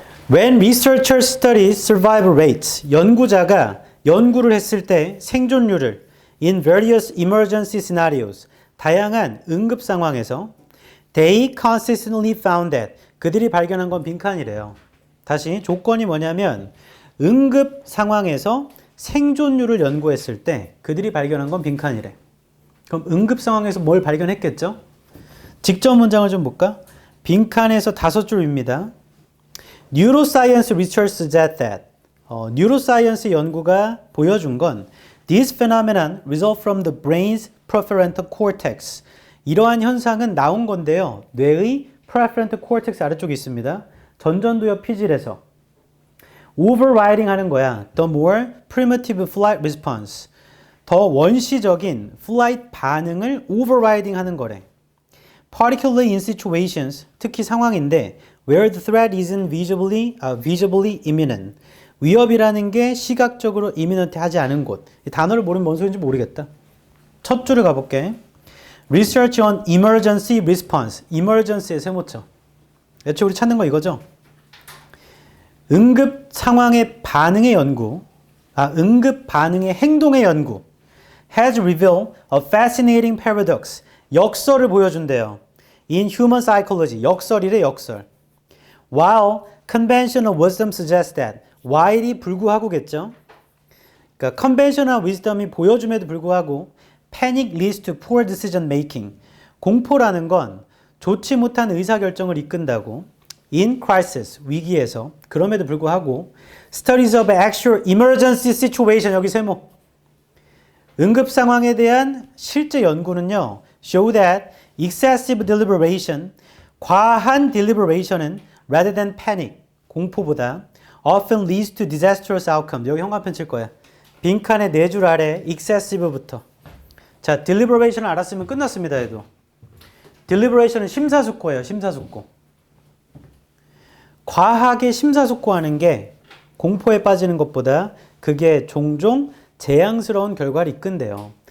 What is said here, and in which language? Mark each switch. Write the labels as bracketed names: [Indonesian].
[English] When researchers study survival rates, [Korean] 연구자가 연구를 했을 때 생존율을 [English] in various emergency scenarios, [Korean] 다양한 응급 상황에서 [English] they consistently found that, [Korean] 그들이 발견한 건 빈칸이래요. 다시 조건이 뭐냐면 응급 상황에서 생존율을 연구했을 때 그들이 발견한 건 빈칸이래. 그럼 응급 상황에서 뭘 발견했겠죠? 직접 문장을 좀 볼까? 빈칸에서 5줄입니다. [English] Neuroscience research suggests that. [Korean] 뉴로사이언스 연구가 보여준 건 [English] This phenomenon result from the brain's prefrontal cortex. [Korean] 이러한 현상은 나온 건데요. 뇌의 prefrontal cortex 아래쪽에 있습니다. 전전두엽 피질에서 overriding 하는 거야. [English] The more primitive flight response. [Korean] 더 원시적인 flight 반응을 overriding 하는 거래. [English] Particularly in situations, [Korean] 특히 상황인데 [English] where the threat isn't visibly imminent. [Korean] 위협이라는 게 시각적으로 imminent 하지 않은 곳. 이 단어를 모르면 뭔 소리인지 모르겠다. 첫 줄을 가볼게. [English] Research on emergency response. [Korean] emergency의 세모쳐. 애초에 우리 찾는 거 이거죠? 응급 상황의 반응의 연구, 응급 반응의 행동의 연구 [English] has revealed a fascinating paradox. [Korean] 역설을 보여준대요. [English] In human psychology. [Korean] 역설이래, 역설. [English] While conventional wisdom suggests that. [Korean] while이 불구하고겠죠. 그러니까 conventional wisdom이 보여줌에도 불구하고 [English] panic leads to poor decision making. [Korean] 공포라는 건 좋지 못한 의사결정을 이끈다고. [English] in crisis, [Korean] 위기에서. 그럼에도 불구하고 [English] studies of actual emergency situation, [Korean] 여기 세모. 응급 상황에 대한 실제 연구는요, [English] show that excessive deliberation, [Korean] 과한 deliberation은 [English] rather than panic, [Korean] 공포보다 [English] often leads to disastrous outcome. [Korean] 여기 형광펜 칠 거야. 빈칸의 네 줄 아래 excessive부터. 자, deliberation을 알았으면 끝났습니다, 얘도. deliberation은 심사숙고예요, 심사숙고. 과하게 심사숙고하는 게 공포에 빠지는 것보다 그게 종종 재앙스러운 결과를 이끈대요.